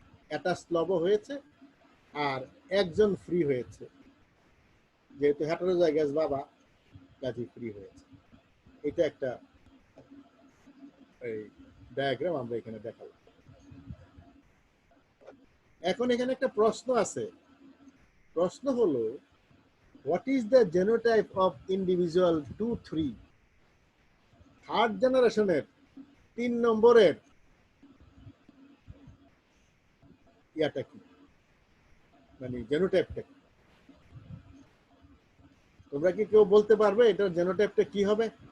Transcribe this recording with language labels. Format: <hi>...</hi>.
<bn>Attached লবও হয়েছে আর একজন free হয়েছে, যেহেতু হেটেরোজাইগাস বাবা, কাজে ফ্রি হয়েছে। এটা একটা এই ডায়াগ্রাম আমরা এখানে দেখালাম। এখন এখানে একটা প্রশ্ন আছে। প্রশ্ন হলো,</bn> <en>what is the genotype of individual 2, 3?</en> <bn>Third জেনারেশনের 3 নম্বরের ইয়াটা কি, মানে জেনোটাইপটা কি? তোমরা কি কেউ বলতে পারবে এটার জেনোটাইপটা কি হবে?</bn>